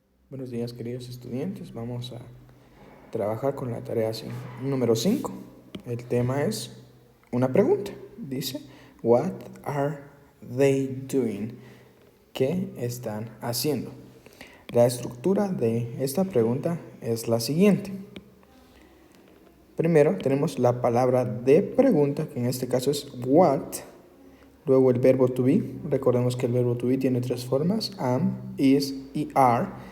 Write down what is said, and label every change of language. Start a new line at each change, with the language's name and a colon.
Spanish: Buenos días, queridos estudiantes. Vamos a trabajar con la tarea número 5. El tema es una pregunta. Dice,
English: What are they doing?
Spanish: ¿Qué están haciendo? La estructura de esta pregunta es la siguiente. Primero tenemos la palabra de pregunta, que en este caso es what. Luego el verbo to be. Recordemos que el verbo to be tiene tres formas: am, is y are.